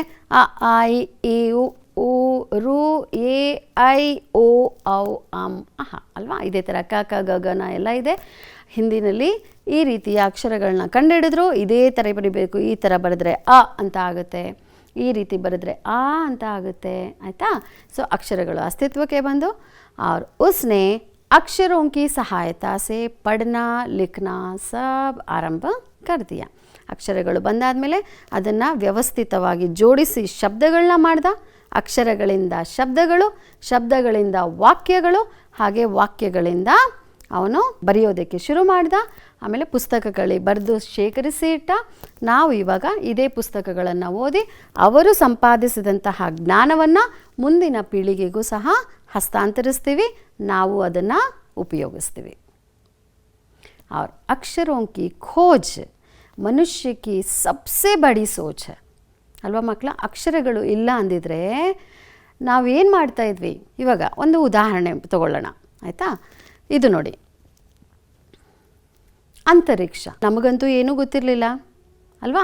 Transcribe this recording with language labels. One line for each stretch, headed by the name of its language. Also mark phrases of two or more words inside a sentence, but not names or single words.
Kannada: ಅ ಆ ಇ ಈ ಉ ರು ಎ ಐ ಓ ಔ ಅಂ ಅಹ ಅಲ್ವಾ. ಇದೇ ಥರ ಕ ಕ ಗ ಗ ನ ಎಲ್ಲ ಇದೆ ಹಿಂದಿನಲ್ಲಿ. ಈ ರೀತಿಯ ಅಕ್ಷರಗಳನ್ನ ಕಂಡುಹಿಡಿದ್ರು. ಇದೇ ಥರ ಬರೀಬೇಕು. ಈ ಥರ ಬರೆದ್ರೆ ಅ ಅಂತ ಆಗುತ್ತೆ, ಈ ರೀತಿ ಬರೆದ್ರೆ ಆ ಅಂತ ಆಗುತ್ತೆ ಆಯಿತಾ. ಸೊ ಅಕ್ಷರಗಳು ಅಸ್ತಿತ್ವಕ್ಕೆ ಬಂದು
Hindi: और उसने अक्षरों की सहायता से पढ़ना लिखना सब ಆರಂಭ कर दिया.
Kannada: ಅಕ್ಷರಗಳು ಬಂದಾದಮೇಲೆ ಅದನ್ನು ವ್ಯವಸ್ಥಿತವಾಗಿ ಜೋಡಿಸಿ ಶಬ್ದಗಳನ್ನ ಮಾಡ್ದ. ಅಕ್ಷರಗಳಿಂದ ಶಬ್ದಗಳು, ಶಬ್ದಗಳಿಂದ ವಾಕ್ಯಗಳು, ಹಾಗೆ ವಾಕ್ಯಗಳಿಂದ ಅವನು ಬರೆಯೋದಕ್ಕೆ ಶುರು ಮಾಡ್ದ. ಆಮೇಲೆ ಪುಸ್ತಕಗಳಿಗೆ ಬರೆದು ಶೇಖರಿಸಿ ಇಟ್ಟ. ನಾವು ಇವಾಗ ಇದೇ ಪುಸ್ತಕಗಳನ್ನು ಓದಿ ಅವರು ಸಂಪಾದಿಸಿದಂತಹ ಜ್ಞಾನವನ್ನು ಮುಂದಿನ ಪೀಳಿಗೆಗೂ ಸಹ ಹಸ್ತಾಂತರಿಸ್ತೀವಿ, ನಾವು ಅದನ್ನು ಉಪಯೋಗಿಸ್ತೀವಿ.
Hindi: और अक्षरों की खोज मनुष्य की सबसे बड़ी सोच
Kannada: ಅಲ್ವಾ ಮಕ್ಕಳ. ಅಕ್ಷರಗಳು ಇಲ್ಲ ಅಂದಿದ್ರೆ ನಾವೇನು ಮಾಡ್ತಾ ಇದ್ವಿ. ಇವಾಗ ಒಂದು ಉದಾಹರಣೆ ತಗೊಳ್ಳೋಣ ಆಯಿತಾ. ಇದು ನೋಡಿ, ಅಂತರಿಕ್ಷ. ನಮಗಂತೂ ಏನೂ ಗೊತ್ತಿರಲಿಲ್ಲ ಅಲ್ವಾ.